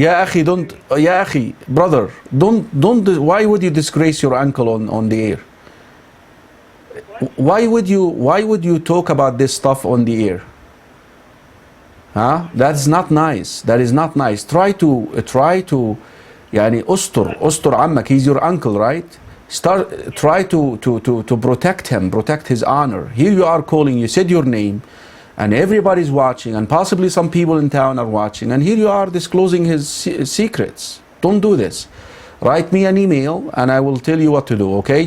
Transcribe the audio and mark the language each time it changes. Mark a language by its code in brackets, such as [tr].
[en] Ya akhi, don't, ya akhi, brother, don't, why would you disgrace your uncle on the air? Why would you talk about this stuff on the air? Huh? That's not nice. That is not nice. Try to [ar] يعني أستر عمك. [en] He's your uncle, right? Try to protect him, protect his honor. Here you are calling, you said your name, and everybody's watching, and possibly some people in town are watching, and here you are disclosing his secrets. Don't do this. Write me an email and I will tell you what to do, okay?